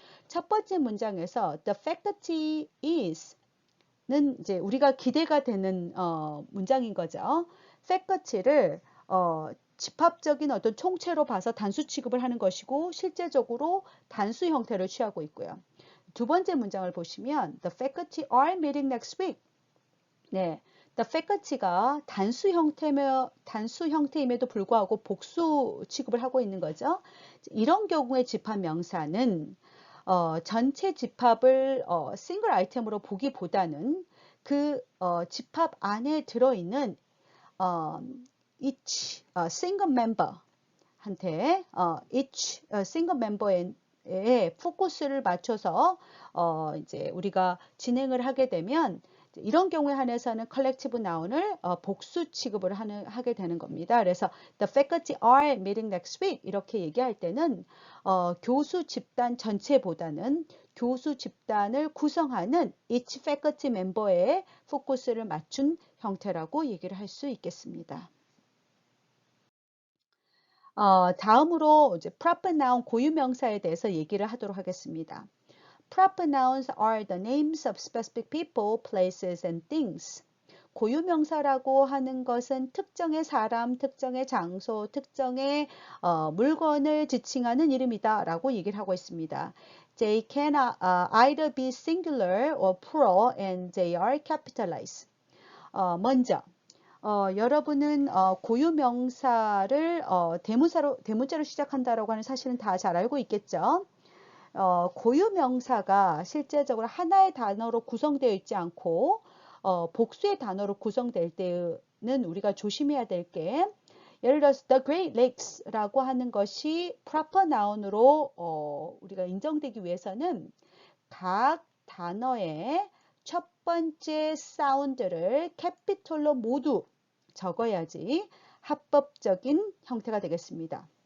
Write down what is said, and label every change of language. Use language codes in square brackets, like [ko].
[ko] 첫 번째 문장에서 [en] the faculty is [ko] 는 이제 우리가 기대가 되는 문장인 거죠. faculty를 집합적인 어떤 총체로 봐서 단수 취급을 하는 것이고 실제적으로 단수 형태를 취하고 있고요. 두 번째 문장을 보시면 [en] the faculty are meeting next week. [ko] 네, the faculty가 단수 형태임에도 불구하고 복수 취급을 하고 있는 거죠. 이런 경우의 집합 명사는 전체 집합을 싱글 아이템으로 보기보다는 그 집합 안에 들어있는 [en] each single member [ko] 한테 each single member에 포커스를 맞춰서 이제 우리가 진행을 하게 되면 이런 경우에 한해서는 collective noun을 복수 취급을 하게 되는 겁니다. 그래서 [en] the faculty are meeting next week [ko] 이렇게 얘기할 때는 교수 집단 전체보다는 교수 집단을 구성하는 [en] each faculty member [ko] 에 포커스를 맞춘 형태라고 얘기를 할 수 있겠습니다. 다음으로 이제 proper noun 고유명사에 대해서 얘기를 하도록 하겠습니다. [en] Proper nouns are the names of specific people, places, and things. [ko] 고유명사라고 하는 것은 특정의 사람, 특정의 장소, 특정의 물건을 지칭하는 이름이다 라고 얘기를 하고 있습니다. [en] They can either be singular or plural and they are capitalized. [ko] 먼저 여러분은 고유명사를 대문자로 시작한다라고 하는 사실은 다 잘 알고 있겠죠? 고유명사가 실제적으로 하나의 단어로 구성되어 있지 않고 복수의 단어로 구성될 때는 우리가 조심해야 될 게, 예를 들어서 the Great Lakes라고 하는 것이 proper noun으로 우리가 인정되기 위해서는 각 단어의 첫 번째 사운드를 캐피털로 모두 적어야지 합법적인 형태가 되겠습니다.